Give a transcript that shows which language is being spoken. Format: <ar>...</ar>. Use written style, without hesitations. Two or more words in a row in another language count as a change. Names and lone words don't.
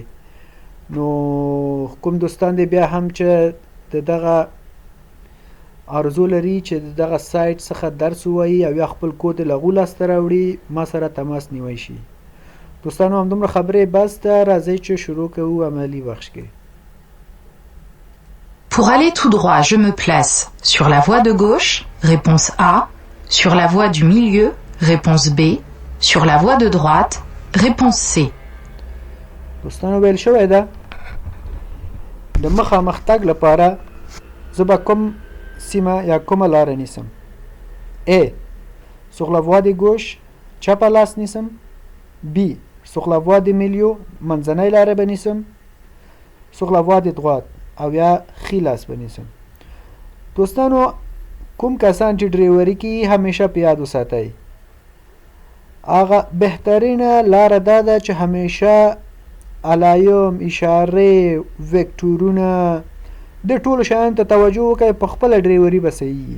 <ps>نو کوم دوستان دی بیا هم چې دغه آرزو لري چې دغه سایت څخه درس ووایي او یا خپل کود لغو لاسته راوړي، ما سره تماس نیوی شي. دوستانو همدومره خبرې بس ده، راځئ چې شروع کوو عملي بخش کې.</ps> <fr>Pour aller tout droit, je me place sur la voie de gauche, réponse A, sur la voie du milieu, réponse B, sur la voie de droite, réponse C.</fr> <ps>دوستانو ویل شوی ده د مخامخ تګ لپاره زه به کوم سیمه یا کومه لاره نیسم.</ps> <fr>A sur la voie de gauche</fr> <ps>چپه لاس نیسم.</ps> <fr>B sur la voie de milieu</fr> <ps>منځنۍ لاره به نیسم.</ps> <fr>sur la voie de droite</fr> <ps>او یا ښي لاس به نیسم. دوستانو کوم کسان چې ډریوري کوي همیشه په یاد وساتئ هغه بهترینه لاره دا ده چې همیشه علایم، اشارې، وکتورونه د ټولو شیانو ته توجه وکړئ، په خپله ډریوري به صحیح.</ps>